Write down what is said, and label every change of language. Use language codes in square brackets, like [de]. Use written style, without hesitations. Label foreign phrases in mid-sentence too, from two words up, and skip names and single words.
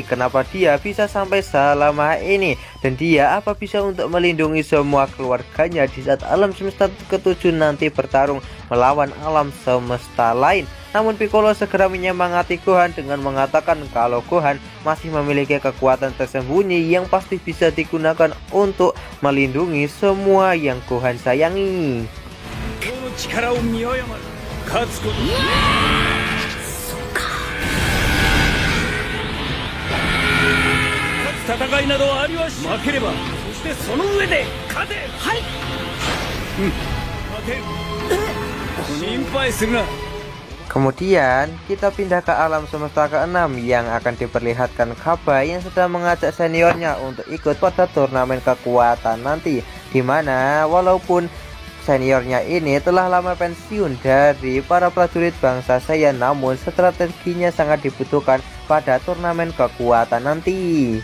[id] Kenapa dia bisa sampai selama ini, dan dia apa bisa untuk melindungi semua keluarganya di saat alam semesta ketujuh nanti bertarung melawan alam semesta lain. Namun Piccolo segera menyemangati Gohan dengan mengatakan kalau Gohan masih memiliki kekuatan tersembunyi yang pasti bisa digunakan untuk melindungi semua yang Gohan sayangi. [ja] 戦いなどありはし負ければ、そしてその上で勝て。はい。勝て。心配するな。 [id] Kemudian kita pindah ke alam semesta ke-6 yang akan diperlihatkan Kaba yang sedang mengajak seniornya untuk ikut pada turnamen kekuatan nanti, dimana walaupun seniornya ini telah lama pensiun dari para prajurit bangsa Saiyan, namun strateginya sangat dibutuhkan pada turnamen kekuatan nanti.